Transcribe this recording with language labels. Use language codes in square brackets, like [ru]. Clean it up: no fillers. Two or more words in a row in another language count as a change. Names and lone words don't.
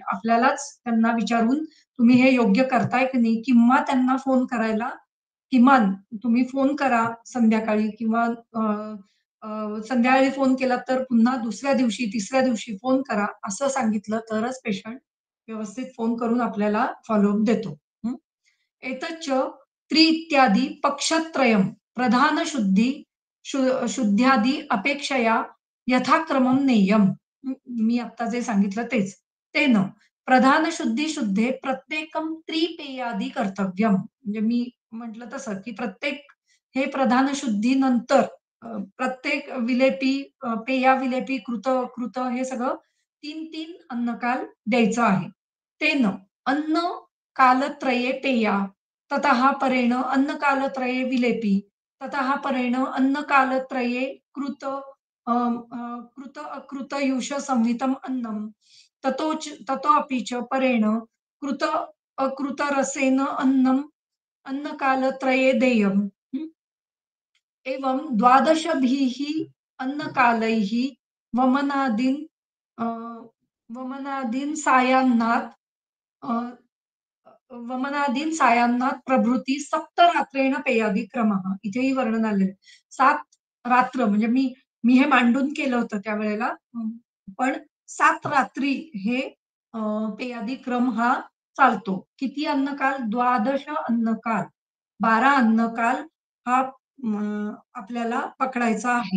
[mr] आपल्यालाच त्यांना विचारून तुम्ही हे योग्य करताय की नाही? किंवा त्यांना फोन करायला किमान तुम्ही फोन करा संध्याकाळी किंवा अ, संध्याकाळी फोन केला तर पुन्हा दुसऱ्या दिवशी, तिसऱ्या दिवशी फोन करा, असं सांगितलं तरच पेशंट व्यवस्थित फोन करून आपल्याला फॉलोअप देतो. हं. [sa] एतच्च त्रि-इत्यादी पक्षत्रयम् प्रधानशुद्धि शुद्ध्यादि अपेक्षया यथाक्रमं नेयम्. [mr] मी आत्ता जे सांगितलं तेच. [sa] तेन प्रधानशुद्धी शुद्धे प्रत्येकं त्रिपेयादी कर्तव्यम्. [mr] म्हणजे मी म्हटलं तसं, की प्रत्येक हे प्रधान शुद्धीनंतर प्रत्येक विलेपी, पेया, विलेपी, कृत, अकृत हे सगळं 3-3 अन्नकाल द्यायचं आहे. [sa] तेन अन्न कालत्रये पेया, ततः परेण अन्नकालत्रये विलेपी, ततः परेण अन्नकालत्रये कृत कृत अकृतयूष संहितम् अन्नम्, ततोऽपि च परेण कृत अकृतरसेन अन्नम् अन्नकालत्रये देयम्। एवं द्वादशभिः अन्नकालैः वमनादीन् अ, वमनादीन् सायान्नात् अ, वमनादीन सायान्नाथ प्रभृती सप्तरात्रेण पेयादी क्रमः. [mr] इथेही वर्णन आलेलं आहे. 7 रात्र म्हणजे मी मी हे मांडून केलं होतं त्यावेळेला. पण 7 रात्री हे अ, पेयादी क्रम हा चालतो. किती अन्नकाल? द्वादश अन्नकाल. 12 अन्नकाल हा आपल्याला पकडायचा आहे.